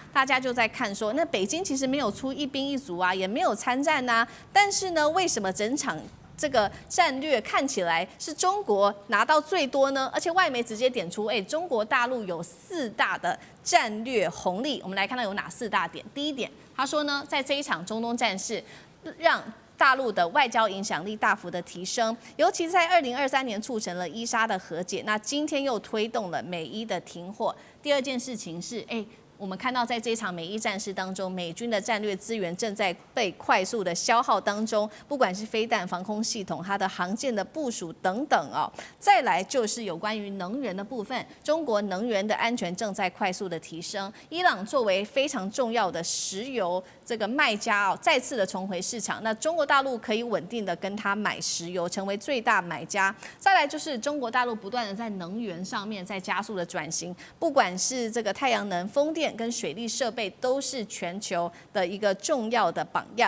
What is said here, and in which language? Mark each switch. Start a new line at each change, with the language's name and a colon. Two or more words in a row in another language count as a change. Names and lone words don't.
Chinese: 大家就在看說，那北京其實沒有出一兵一卒啊，也沒有參戰啊，但是呢，為什麼整場這個戰略看起來是中國拿到最多呢？而且外媒直接點出，中國大陸有4大的戰略紅利。我們來看到有哪4大點。第一點，他說呢，在這一場中東戰事，讓大陸的外交影響力大幅的提升，尤其在2023年促成了伊沙的和解，那今天又推動了美伊的停火。第二件事情是，我們看到在這場美伊戰事當中，美軍的戰略資源正在被快速的消耗當中，不管是飛彈、防空系統、它的航艦的部署等等哦。再來就是有關於能源的部分，中國能源的安全正在快速的提升。伊朗作為非常重要的石油這個賣家哦，再次的重回市場，那中國大陸可以穩定的跟他買石油，成為最大買家。再來就是中國大陸不斷的在能源上面在加速的轉型，不管是這個太陽能、風電跟水力設備都是全球的一個重要的榜樣。